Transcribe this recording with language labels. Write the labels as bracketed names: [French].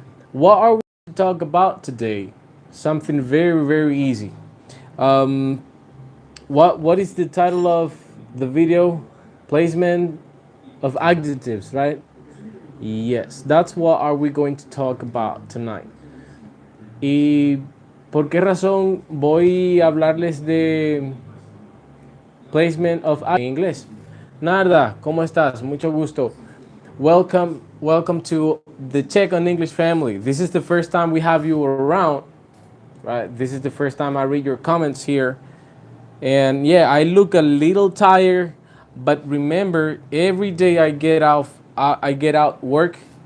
[English] What are we going to talk about today? Something very, very easy. Um, what is the title of the video? Placement of adjectives, right? Yes, that's what are we going to talk about tonight. [Spanish] ¿Y por qué razón voy a hablarles de [English] placement of adjectives [Spanish] en inglés? Narda, ¿cómo estás? Mucho gusto. [English] Welcome to the Check on English family. This is the first time we have you around, right? This is the first time I read your comments here. And yeah, I look a little tired, but remember, every day I get out work.